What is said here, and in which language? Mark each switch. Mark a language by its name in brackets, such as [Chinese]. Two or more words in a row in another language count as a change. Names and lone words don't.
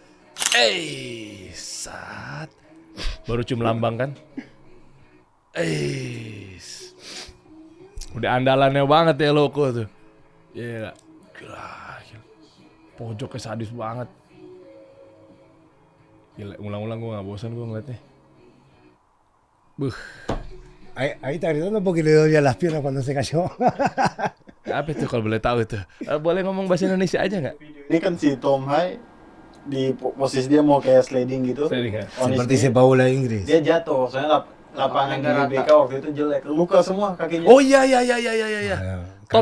[Indonesian] Saat baru cium lambang kan. Udah andalannya banget ya Eloko tuh. Iya. Gila. Pojoknya sadis banget. Gila, ulang-ulang gue gak bosan gue ngeliatnya. [Spanish] Ahí está gritando porque le dolía las piernas cuando se cayó. [Indonesian] Apa itu kalau boleh tahu itu? Boleh ngomong bahasa Indonesia aja nggak? Ini kan si Tom Hai di posisi dia mau kayak sliding gitu. Sliding, ya? Seperti sepak bola Inggris. Dia jatuh, soalnya lapangan di GBK waktu itu jelek, luka semua kakinya. Oh iya. Tom